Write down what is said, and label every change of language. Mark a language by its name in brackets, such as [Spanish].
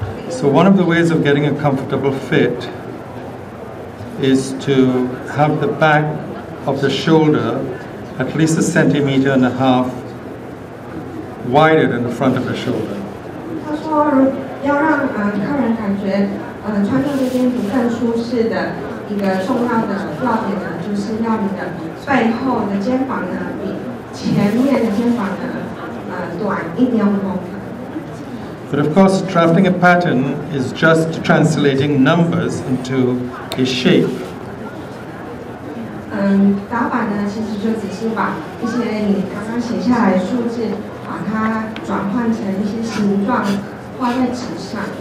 [English] So one of the ways of getting a comfortable fit is to have the back of the shoulder at least 1.5 centimeters wider than the front of the shoulder. [Chinese] 他说，要让客人感觉穿上这件衣服更舒适的一个重要的要点呢，就是要你的背后的肩膀呢比前面的肩膀呢短1.5公分。 [English] But of course, drafting a pattern is just translating numbers into a shape. [Chinese] 打板呢，其实就只是把一些你刚刚写下来的数字，把它转换成一些形状，画在纸上。